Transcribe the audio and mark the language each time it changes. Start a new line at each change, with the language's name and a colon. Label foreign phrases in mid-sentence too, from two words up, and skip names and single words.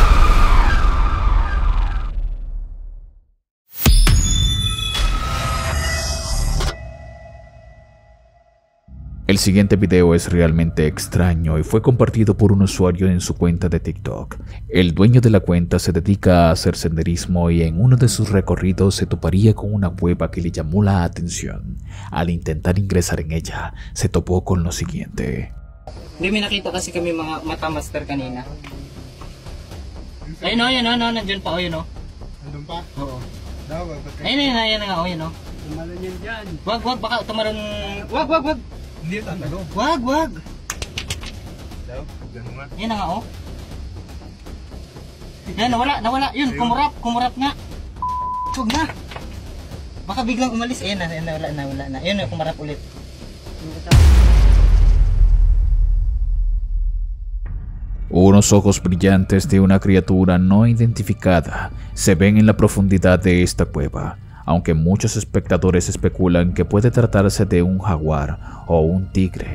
Spanish: El siguiente video es realmente extraño y fue compartido por un usuario en su cuenta de TikTok. El dueño de la cuenta se dedica a hacer senderismo y en uno de sus recorridos se toparía con una cueva que le llamó la atención. Al intentar ingresar en ella, se topó con lo siguiente.
Filipino: Hindi, may nakita kasi kami mga mata master kanina. Ayun o, nandiyan pa o, yun o. Nandun pa? Oo. Ayun, Ayun nga o, yun o. tumalon yan dyan. Wag, baka tumaron. Wag. Hindi yung tatalo. Wag. Daw, gano'n nga. Yan na nga o. Yan, nawala. Yun, kumurap nga. Wag na. Baka biglang umalis. Ayan na, nawala na. Yun, kumarap ulit.
Spanish: Unos ojos brillantes de una criatura no identificada se ven en la profundidad de esta cueva, aunque muchos espectadores especulan que puede tratarse de un jaguar o un tigre.